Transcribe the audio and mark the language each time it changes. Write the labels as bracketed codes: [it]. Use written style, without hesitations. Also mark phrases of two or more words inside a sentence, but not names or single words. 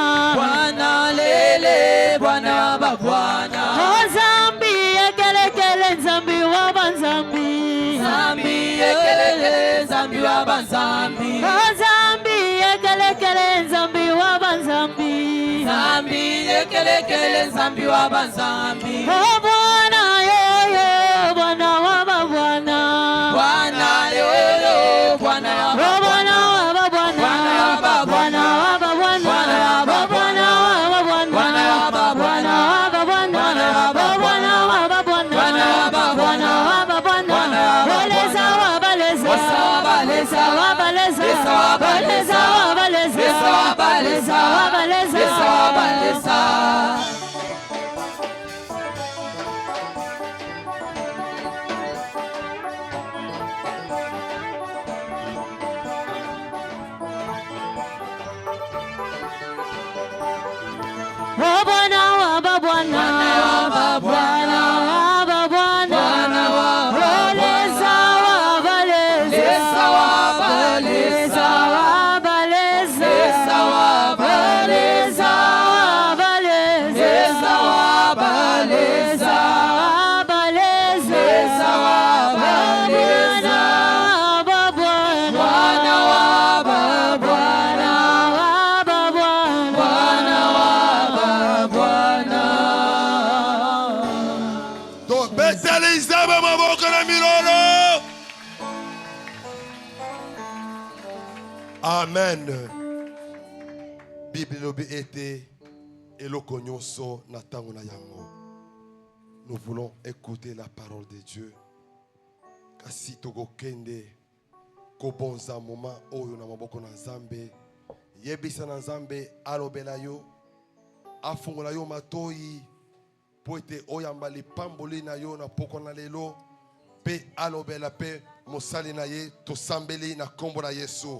[ln] Oh Zambi ekelekele Zambi waba Zambi. Oh Zambi ekelekele Zambi waba Zambi. Oh Bwana yoyo Bwana waba Bwana. Oh Bwana waba Bwana. Bwana waba Bwana. Oh Bwana waba Bwana. Bwana waba Bwana. Oh Bwana waba Bwana. Bwana waba Bwana. Baleza wabaleza. Baleza wabaleza. Baleza wabaleza. Baleza wabaleza. Oh Bwana waba Bwana. Bwana waba Bwana. Baleza wabaleza. Baleza wabaleza. Baleza wabaleza. Baleza wabaleza. Bwana waba Bwana. Bwana waba Bwana. Donc, betelize maboko na milolo. Amen. Bible lobi ete eloko nyonso na tango na yango. [fr] Nous voulons écouter la parole de Dieu. [ln] Kasi tokokende kobonza moment oyo na maboko na Nzambe. Yebisa na Nzambe alobela yo. Afungola yo matoi. Po ete oyamba lipamboli na yo na poko na lelo. Pe alobela pe mosali na ye tosambeli na kombo na Yesu.